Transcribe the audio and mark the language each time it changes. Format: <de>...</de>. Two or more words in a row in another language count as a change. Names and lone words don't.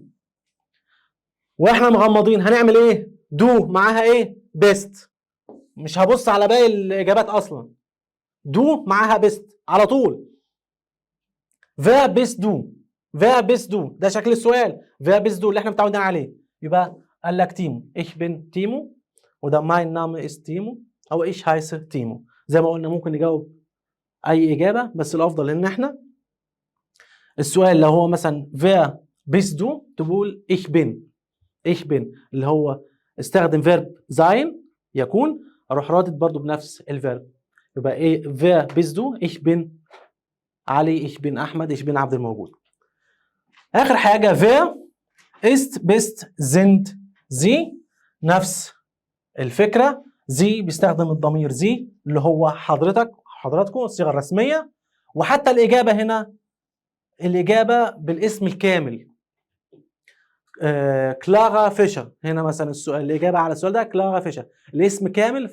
<ar>واحنا مغمضين هنعمل ايه؟ دو معاها ايه؟ بيست. مش هبص على باقي الاجابات اصلا. دو معاها بيست على طول.</ar> <de>Wer bist du, Wer bist du</de> <ar>ده شكل السؤال.</ar> <de>Wer bist du</de> <ar>اللي احنا متعودين عليه. يبقى قال لك تيمو،</ar> <de>ich bin</de> <ar>تيمو، وده</ar> <de>mein Name ist</de> <ar>تيمو، او</ar> <de>ich heiße</de> <ar>تيمو. زي ما قلنا ممكن نجاوب اي اجابه، بس الافضل ان احنا السؤال لو هو مثلا</ar> <de>Wer bist du</de> <ar>تقول</ar> <de>ich bin، ich bin</de> <ar>اللي هو استخدم فيرب زين يكون، اروح رادد برضو بنفس الفيرب. يبقى ايه؟</ar> <de>Wer bist du ich bin</de> <ar>علي،</ar> <de>ich bin</de> <ar>احمد،</ar> <de>ich bin</de> <ar>عبد الموجود. اخر حاجه</ar> <de>Wer ist bist sind sie.</de> <ar>نفس الفكره، زي بيستخدم الضمير زي اللي هو حضرتك حضراتكم الصيغه الرسميه. وحتى الاجابه هنا الاجابه بالاسم الكامل. كلارا فيشر. هنا مثلا السؤال، الاجابه على السؤال ده كلارا فيشر، الاسم كامل.</ar>